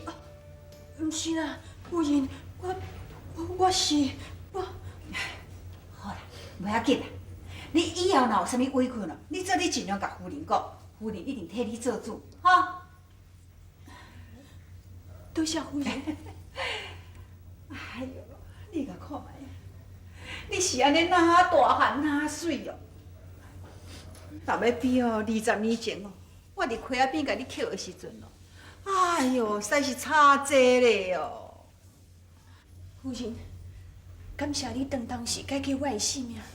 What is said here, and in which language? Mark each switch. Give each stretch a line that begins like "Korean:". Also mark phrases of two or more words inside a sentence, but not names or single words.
Min Nan Chinese: 不是啦，夫人，我是我。好啦，不要紧啦。你以后若有啥物委屈咯，你做你尽量甲夫人讲，夫人一定替你做主，哈。多谢夫人。哎呦，你甲看卖，你是安尼哪大汉哪水哦？但要比哦，20年前哦，我伫溪仔边甲你捡的时阵哦，哎呦，实在是差济咧哦。夫人，感谢你当当时解救我的性命。